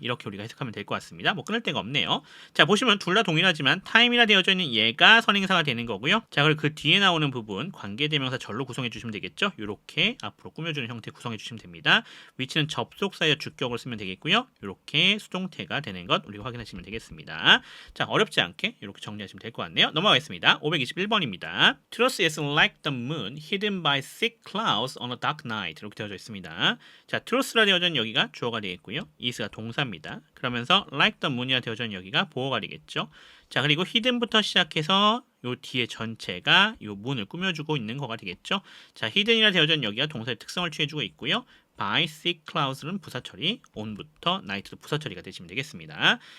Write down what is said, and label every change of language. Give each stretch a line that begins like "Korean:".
Korean: 이렇게 우리가 해석하면 될 것 같습니다. 뭐 끊을 데가 없네요. 자, 보시면 둘 다 동일하지만 time이라 되어져 있는 얘가 선행사가 되는 거고요. 자, 그리고 그 뒤에 나오는 부분 관계대명사 절로 구성해 주시면 되겠죠. 이렇게 앞으로 꾸며주는 형태 구성해 주시면 됩니다. 위치는 접속사여 주격으로 쓰면 되겠고요. 이렇게 수동태가 되는 것 우리가 확인하시면 되겠습니다. 자, 어렵지 않게 이렇게 정리하시면 될 것 같네요. 넘어가겠습니다. 521번입니다.
English: Truth is like the moon hidden by thick clouds on a dark night.
Korean: 이렇게 되어져 있습니다. 자, truth라 되어져 있는 여기가 주어가 되겠고요. is가 동사입니다. 그러면서 like the moon 이라 되어져 있는 여기가 보어가 되겠죠. 자, 그리고 hidden부터 시작해서 요 뒤에 전체가 요 문을 꾸며주고 있는 거가 되겠죠. 자, hidden이라 되어져 있는 여기가 동사의 특성을 취해주고 있고요. by thick clouds 는 부사 처리, on부터 night도 부사 처리가 되시면 되겠습니다.